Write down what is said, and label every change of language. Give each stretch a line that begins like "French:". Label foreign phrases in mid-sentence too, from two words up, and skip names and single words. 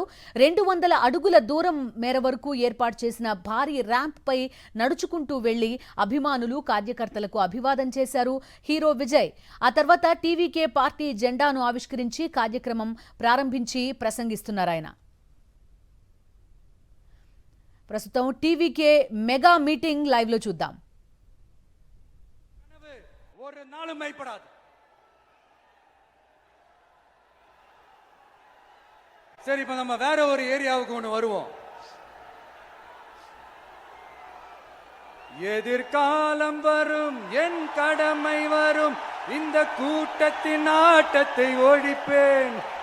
Telugu: 200 అడుగుల దూరం మేర వరకు ఏర్పాటు చేసిన భారీ ర్యాంప్ పై నడుచుకుంటూ వెళ్లి అభిమానులు, కార్యకర్తలకు అభివాదం చేశారు హీరో విజయ్. ఆ తర్వాత టీవీకే పార్టీ జెండాను ఆవిష్కరించి కార్యక్రమం ప్రారంభించి ప్రసంగిస్తున్నారు ఆయన. ప్రస్తుతం టీవీకే
English: mega meeting
Telugu: లైవ్ లో చూద్దాం.
Tamil: ஒரு நாளும் மைப்படாது. சரி, இப்ப நம்ம வேற ஒரு ஏரியாவுக்கு ஒன்று வருவோம். எதிர்காலம் வரும், என் கடமை வரும், இந்த கூட்டத்தின் ஆட்டத்தை ஒழிப்பேன்.